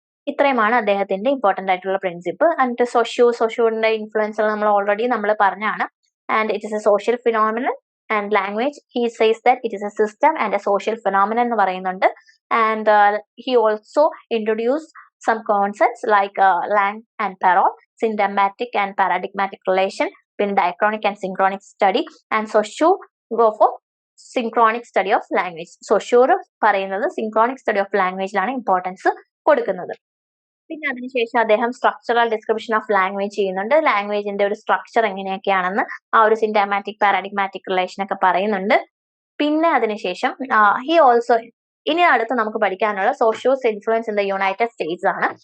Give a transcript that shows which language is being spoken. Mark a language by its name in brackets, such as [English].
[Malayalam] ഇത്രയുമാണ് അദ്ദേഹത്തിന്റെ ഇമ്പോർട്ടന്റ് ആയിട്ടുള്ള പ്രിൻസിപ്പിൾ. ആൻഡ് സോഷ്യോന്റെ ഇൻഫ്ലുവൻസ് നമ്മൾ പറഞ്ഞാണ്. [English] and it is a social phenomenon and language, he says that it is a system and a social phenomenon [Malayalam] എന്ന് പറയുന്നുണ്ട്. [English] And he also introduced some concepts like Lang and Perron, syntagmatic and paradigmatic relation, പിന്നെ diachronic and synchronic study, and Saussure go for synchronic study of language. [Malayalam] Saussure പറയുന്നത് synchronic study of languageലാണ് importance കൊടുക്കുന്നത്. പിന്നെ അതിനുശേഷം അദ്ദേഹം structural description of language ചെയ്യുന്നുണ്ട്. ലാംഗ്വേജിന്റെ ഒരു structure എങ്ങനെയൊക്കെയാണെന്ന് ആ ഒരു സിന്റാഗ്മാറ്റിക് പാരാഡിഗ്മാറ്റിക് റിലേഷൻ ഒക്കെ പറയുന്നുണ്ട്. പിന്നെ അതിനുശേഷം ഹി ഓൾസോ ഇനി അടുത്ത് നമുക്ക് പഠിക്കാനുള്ള സോഷ്യോസ് influence in the United States ആണ്.